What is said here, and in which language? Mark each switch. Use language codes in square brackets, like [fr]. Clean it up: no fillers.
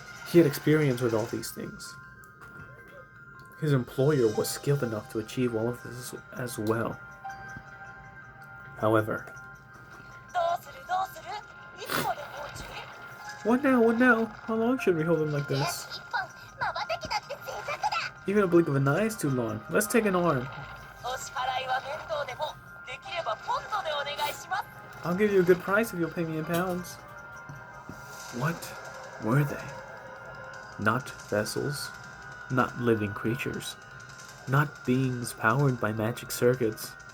[en] He had experience with all these things. His employer was skilled enough to achieve all of this as well. However, [ja] どうするどうする。いつまで放置。 [en] what now, what now? How long should we hold him like [ja] 手 [en] this? [ja] 足一本、瞬きだって贅沢だ。 [en] Even a blink of an eye is too long. Let's take an arm. [ja] お支払いは面倒でも、できればポンドでお願いします。 [en] I'll give you a good price if you'll pay me in pounds. What were they? Not vessels, not living creatures, not beings powered by magic circuits.